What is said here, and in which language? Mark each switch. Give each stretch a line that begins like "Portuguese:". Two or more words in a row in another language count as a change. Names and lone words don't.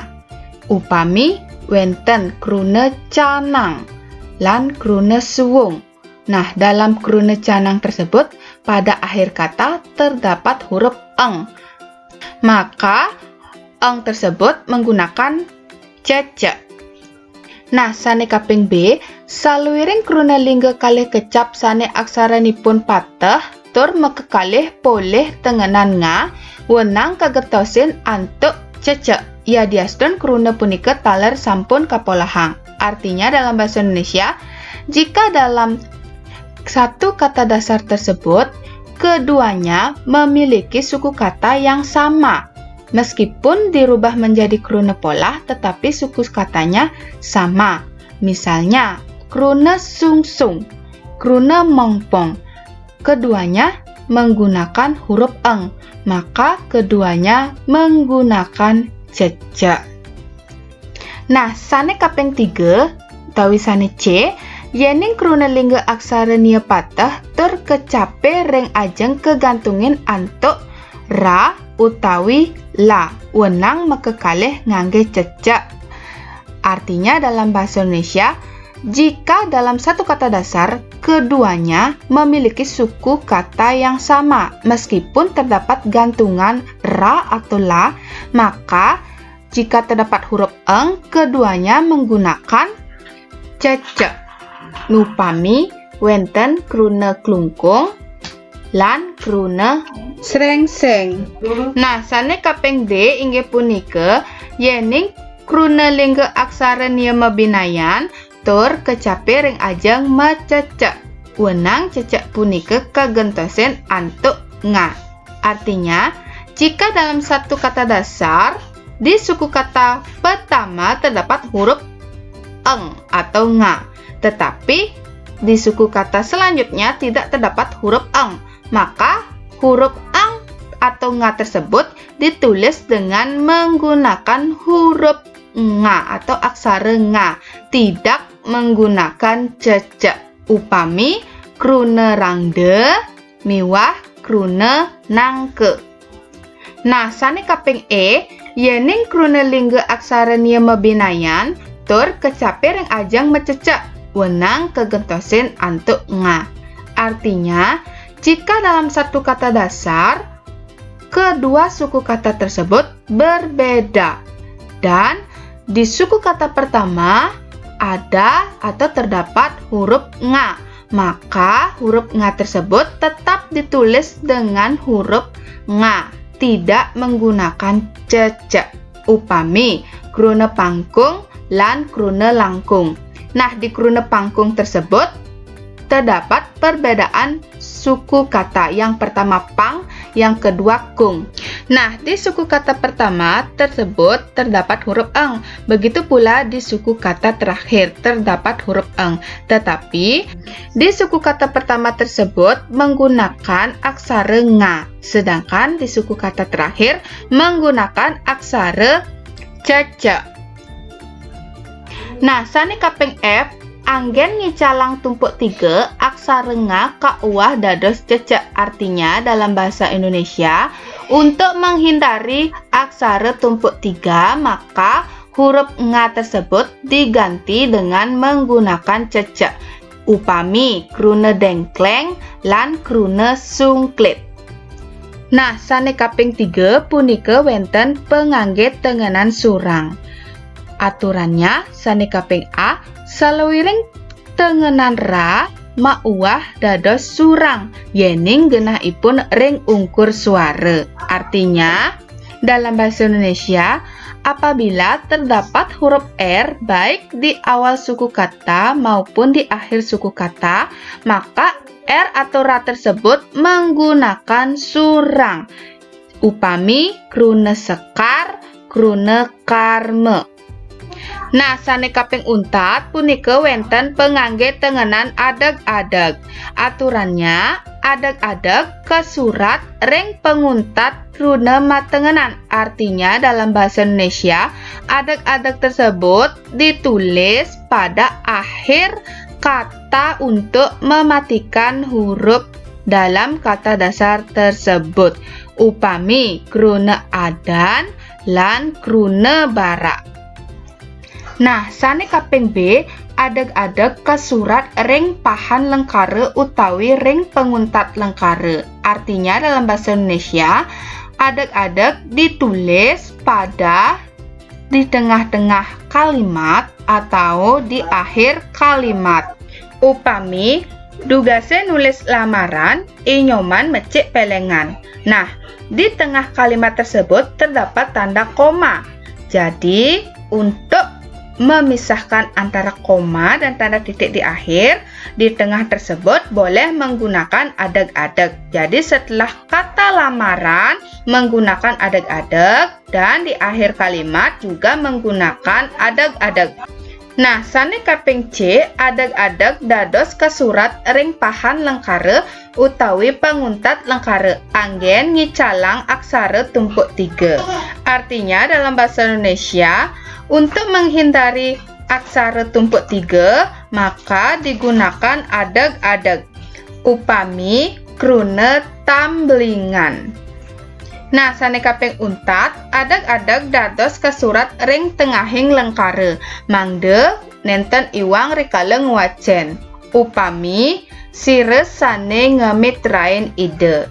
Balinese: Upami wenten kruna canang lan kruna suwung.
Indonesian: Nah, dalam
Balinese: kruna canang
Indonesian: tersebut pada akhir kata terdapat huruf eng, maka eng tersebut menggunakan cecek. Nah,
Balinese: sane kaping B, saluwiring kruna lingga kalih kecap sane aksaranipun pateh tur mekekalih poleh tengenan nga wenang kagetosin antuk cecek. Ya diaston kruna punika taler sampun kapolahang.
Indonesian: Artinya dalam bahasa Indonesia, jika dalam satu kata dasar tersebut keduanya memiliki suku kata yang sama, meskipun dirubah menjadi
Balinese: kruna polah
Indonesian: tetapi suku katanya sama. Misalnya kruna sungsung, kruna mongpong, keduanya menggunakan huruf eng, maka keduanya menggunakan cecek. Nah,
Balinese: sane kaping 3 utawi sane C, yening kruna lingga aksara nia patah tur kecape ring ajeng kegantungin antuk ra utawi la, wenang mekekalih ngangge cecek.
Indonesian: Artinya dalam bahasa Indonesia, jika dalam satu kata dasar, keduanya memiliki suku kata yang sama, meskipun terdapat gantungan ra atau la, maka jika terdapat huruf eng, keduanya menggunakan cecek.
Balinese: Nupami wenten kruna klungkung lan kruna srengseng. Nah, sane kaping D inggih punika yening kruna lingga aksara nia mebinayan tur kecape ring ajeng mececek. Wenang cecek punika kegentosen antuk nga.
Indonesian: Artinya, jika dalam satu kata dasar di suku kata pertama terdapat huruf eng atau nga, tetapi di suku kata selanjutnya tidak terdapat huruf eng, maka huruf eng atau nga tersebut ditulis dengan menggunakan huruf nga atau aksara nga, tidak menggunakan cecek.
Balinese: Upami kruna rangde miwah kruna nangke. Nah, sane kaping E, yening kruna lingga aksara nia mebinayan tur kecape ring ajeng mececek, wenang kegentosin antuk nga.
Indonesian: Artinya, jika dalam satu kata dasar, kedua suku kata tersebut berbeda, dan di suku kata pertama ada atau terdapat huruf nga, maka huruf nga tersebut tetap ditulis dengan huruf nga, tidak menggunakan cecek.
Balinese: Upami kruna pangkung lan kruna langkung.
Indonesian: Nah, di
Balinese: kruna pangkung
Indonesian: tersebut terdapat perbedaan suku kata. Yang pertama pang, yang kedua kung. Nah, di suku kata pertama tersebut terdapat huruf eng. Begitu pula di suku kata terakhir terdapat huruf eng. Tetapi di suku kata pertama tersebut menggunakan aksara nga, sedangkan di suku kata terakhir menggunakan aksara cecek.
Balinese: Nah, sane kaping F, anggen ngicalang tumpuk 3 aksara nga kauwah dados cecek.
Indonesian: Artinya dalam bahasa Indonesia, untuk menghindari aksara tumpuk 3, maka huruf nga tersebut diganti dengan menggunakan cecek.
Balinese: Upami kruna dengkleng lan kruna sungklit. Nah, sane kaping 3 punika wenten pengangge tengenan surang. Aturannya sane kaping A, salewiring tengenan ra mauwah dados surang yening genahipun ring ungkur suara.
Indonesian: Artinya, dalam bahasa Indonesia, apabila terdapat huruf R baik di awal suku kata maupun di akhir suku kata, maka R atau ra tersebut menggunakan surang.
Balinese: Upami kruna sekar, kruna karme. Nah, sane kaping untat punika wenten pengangge tengenan adeg-adeg. Aturannya, adeg-adeg kesurat ring penguntat kruna matengenan.
Indonesian: Artinya dalam bahasa Indonesia, adeg-adeg tersebut ditulis pada akhir kata untuk mematikan huruf dalam kata dasar tersebut.
Balinese: Upami kruna adan lan kruna barak. Nah, sane kaping B, adeg-adeg kesurat ring pahan lengkare utawi ring penguntat lengkare.
Indonesian: Artinya dalam bahasa Indonesia, adeg-adeg ditulis pada di tengah-tengah kalimat atau di akhir kalimat.
Balinese: Upami dugase nulis lamaran, inyoman mecik pelengan.
Indonesian: Nah, di tengah kalimat tersebut terdapat tanda koma. Jadi, untuk memisahkan antara koma dan tanda titik di akhir, di tengah tersebut boleh menggunakan adeg-adeg. Jadi setelah kata lamaran menggunakan adeg-adeg dan di akhir kalimat juga menggunakan adeg-adeg.
Balinese: Nah, sane kaping C adag-adag dados kesurat ring pahan lengkare utawi penguntat lengkare anggen ngicalang aksara tumpuk 3.
Indonesian: Artinya dalam bahasa Indonesia, untuk menghindari aksara tumpuk 3, maka digunakan adag-adag.
Balinese: Upami krune tamblingan. Nah, sane kaping untat, adag-adag dados kesurat ring tengahing lengkare. Mangde nenten iwang rikala nguwacen. Upami sires sane ngemitrain ide.